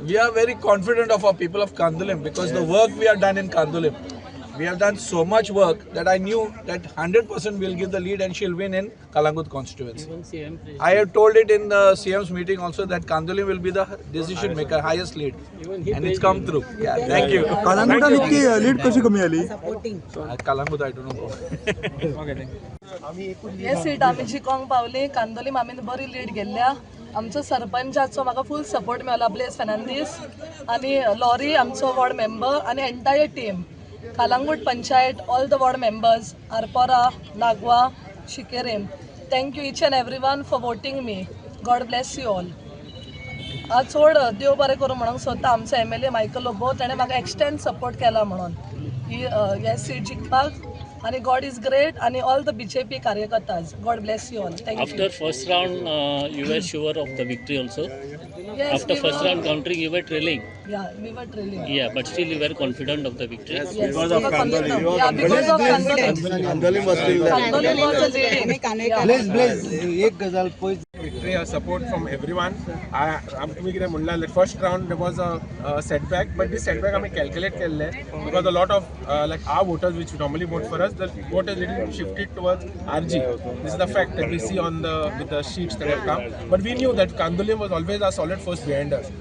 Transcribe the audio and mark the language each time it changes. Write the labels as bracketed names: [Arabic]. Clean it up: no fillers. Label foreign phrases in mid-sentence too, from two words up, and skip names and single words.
[English] We are very confident of our people of Kandolim because the work we have done in Kandolim. We have done so much work that I knew that 100% will give the lead and she'll win in Kalangut constituency. I have told it in the CM's meeting also that Kandolim will be the decision maker, highest lead. And it's come through. Yeah, thank you. [Marathi] कालांगुटात इतकी लीड कशी कमी आली? [English] Kalangut, I don't know. [Konkani] हे सीट आमी जिखोंक पावली. कांदोलीम आमी बरी लीड गेल्ल्या. आमचो सरपंचाचो म्हाका [English] full support [Konkani] मेळ्ळो, ब्लेस फेर्नांदीस आनी लॉरी आमचो वॉर्ड मेंबर आनी [English] entire team, [Konkani] कालांगूट पंचायत, [English] all the ward members, [Konkani] आरपोरा, नागवा, शिकेरेम. [English] thank you each and every one for voting me. God bless you all. [Konkani] आज चड देव बरें करूं म्हणून सोदता आमचो MLA मायकल लोबो. ताणें म्हाका [English] extend support [Konkani] केला म्हणून ही सीट जिखपाक. [English] आणि God is great आणि all the BJP कार्यकर्ताज. God bless you all. Thank you. After first round, you were sure of the victory also. Yes, After we first were- round counting, you were trailing. Yeah, we were trailing. Yeah, but still you were confident of the victory. Yes, because of Kandolim. Yeah, because of Kandolim. Kandolim was leading. Yeah. [Konkani] एक गजाल पळय [English] victory, support from everyone. [Konkani] आमकां कितें म्हणलें [English] that first round there was a setback, but this setback आमी calculate केल्ले because a lot of like our voters which normally vote for us, the vote has little shifted towards RG. This is the fact that we see on the with the sheets that have come. But we knew that Kandolim was always our solid force behind us.